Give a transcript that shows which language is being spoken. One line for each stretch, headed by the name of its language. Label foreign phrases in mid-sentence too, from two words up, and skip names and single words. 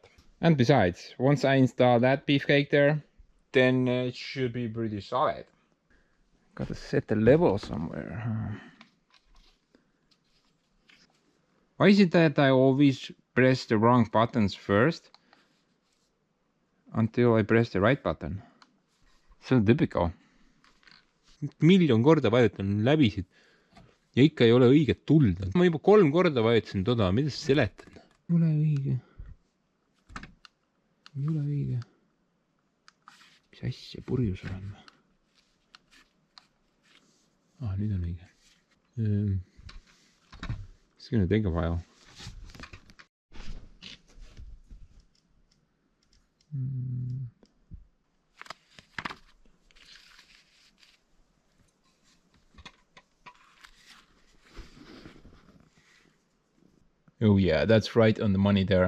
English: And besides, once I install that beefcake there, then it should be pretty solid. Gotta set the level somewhere. Why is it that I always press the wrong buttons first until I press the right button? So typical.
Estonian: Miljon korda vajutan läbisid ja ikka ei ole õiget tuld. Ma juba 3 korda vajutasin toda, mida sa seletad? Ei ole õige. Ei ole õige. Mis asja, purjus olen ma? Nüüd on õige.
English: It's gonna take a while. Oh yeah, that's right on the money there.